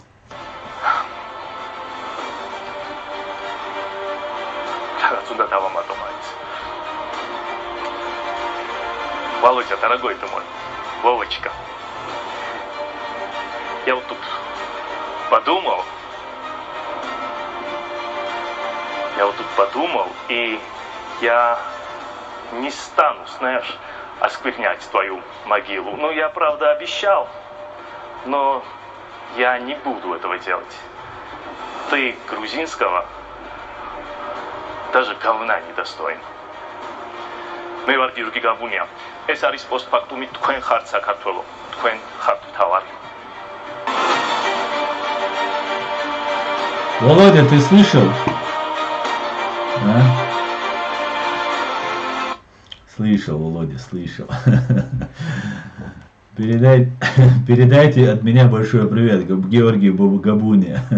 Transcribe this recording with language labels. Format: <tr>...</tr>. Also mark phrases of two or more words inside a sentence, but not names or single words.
<ru>Володя, дорогой ты мой, Вовочка, я вот тут подумал, и я не стану, знаешь, осквернять твою могилу. Ну, я, правда, обещал, но я не буду этого делать. Ты грузинского даже говна недостоин.</ru> <ka>მე ვარ გიორგი გაბუნია. ეს არის პოსტფაქტუმი თქვენ ხართ საქართველო. თქვენ ხართ თავარი.</ka> <ru>Володя, ты слышал? А? Слышал, Володя, слышал. Передайте от меня большой привет Георгию Габуне.</ru>